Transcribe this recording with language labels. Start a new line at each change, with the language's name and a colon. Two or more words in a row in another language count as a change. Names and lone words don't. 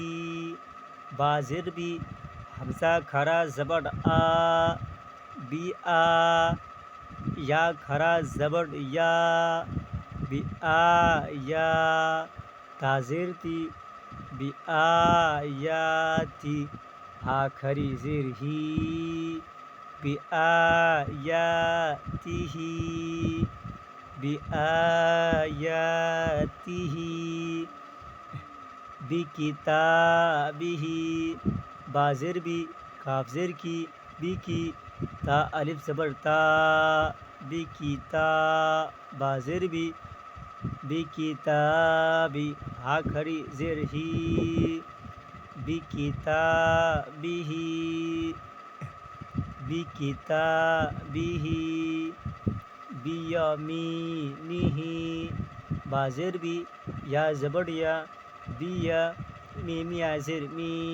Urdu: با زیر بی حمزہ کھرا زبر آ بی آ یا کھرا زبر یا بی آ یا تا زیر تی بی آیاتی ہا کھری زیر ہی بی آیاتہ بآیاتہ بکتابہ با زیر بی کاف زیر کی بی کی تا الف زبر تا بکتا با زیر بی بکتابی ہا کھری زیر ہی بکتابہ بکتابہ بیمینہ با زیر بی یا زبر یا بیا میم یا زیر می